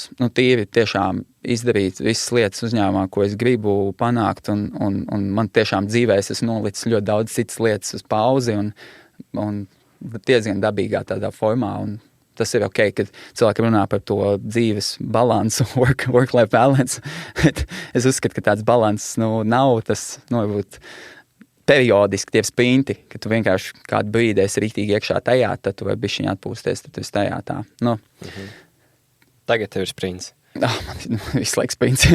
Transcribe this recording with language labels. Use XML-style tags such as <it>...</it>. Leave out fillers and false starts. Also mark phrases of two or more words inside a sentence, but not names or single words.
<lv>Tīri tiešām izdarīt visas lietas uzņēmumā, ko es gribu panākt, un man tiešām dzīvēs es nolicis ļoti daudz citas lietas uz pauzi, un diezgan dabīgā tādā formā, un tas ir ok, kad cilvēki runā par to dzīves balansu,</lv> <en>work-life balance.</en> <lv>Es uzskatu, ka tāds balans nav tas, varbūt periodiski tie sprinti, ka tu vienkārši kādu brīdi esi rītīgi iekšā tajā, tad tu vari bišķiņ atpūsties, tad tu esi tajā tā. Tagad tev ir sprints. Man visu laiku sprints.</lv>